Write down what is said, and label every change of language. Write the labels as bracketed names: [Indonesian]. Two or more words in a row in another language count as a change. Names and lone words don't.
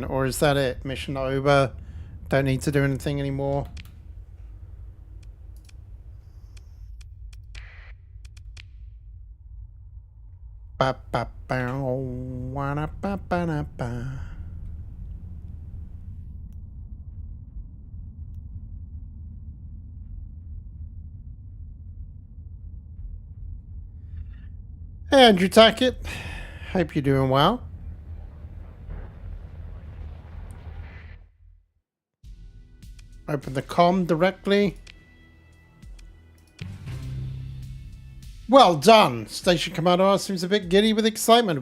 [English] Or is that it? Mission over. Don't need to do anything anymore. Ba ba ba ba ba ba ba. Hey, Andrew Tackett. Hope you're doing well. Open the comm directly. Well done! Station Commander R seems a bit giddy with excitement.